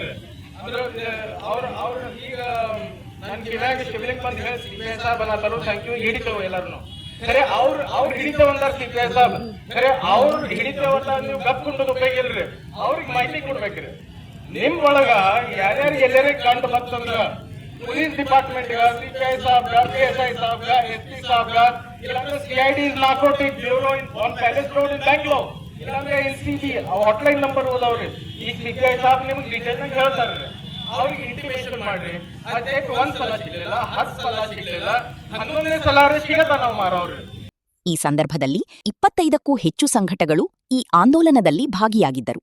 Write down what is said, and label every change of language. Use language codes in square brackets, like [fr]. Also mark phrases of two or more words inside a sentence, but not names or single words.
[kn] ಅಂದ್ರೆ ಅವ್ರ ಈಗ ನಾನು ಕಿವ್ಯಾಗ ಶಿವಲಿಂಗ್ ಬಂದು ಹೇಳಿ CPI ಸಾಹೇಬ್ ಅನ್ನತ್ತಾರು, [en] thank you, [kn] ಹಿಡಿತೇವೆ ಎಲ್ಲರೂ. ಖರೆ ಅವ್ರು ಹಿಡಿತೇವೆ ಅಂದಾರ CPI ಸಾಹೇಬ್. ಖರೆ ಅವ್ರು ಹಿಡಿತೇವತ್ತ ನೀವು ಗಪ್ಕೊಂಡೋದು ಉಪಯೋಗ ಇಲ್ರಿ, ಅವ್ರಿಗೆ ಮಾಹಿತಿ ಕೊಡ್ಬೇಕ್ರಿ. ನಿಮ್ ಒಳಗ ಯಾರ್ಯಾರು ಎಲ್ಲರೇ ಕಂಡು ಬರ್ತಂದ್ರ [en] police department [hi] CPI साहब का, PSI साहब का, SP साहब का, इलाका CID [en] narcotic bureau on palace road in Bangalore, [hi] इलाका NCB हॉटलाइन [kn] ನಂಬರ್ ಓದವ್ರಿ. ಈ CPI ಸಾಹೇಬ್ ನಿಮ್ಗೆ ಡೀಟೇಲ್ ಆಗಿ ಹೇಳ್ತಾರೆ. ಅವ್ರಿಗೆ ಇಂಟಿಮೇಷನ್ ಮಾಡ್ರಿ. ಅದಕ್ಕೆ ಒಂದ್ ಸಲ ಸಿಗಲಿಲ್ಲ, 10 ಸಲ ಸಿಗಲಿಲ್ಲ, 11ನೇ ಸಲ ಸಿಗದ ನಾವು ಮಾರೋರು. ಈ ಸಂದರ್ಭದಲ್ಲಿ 25ಕ್ಕೂ ಹೆಚ್ಚು ಸಂಘಟನೆಗಳು ಈ ಆಂದೋಲನದಲ್ಲಿ ಭಾಗಿಯಾಗಿದ್ದರು.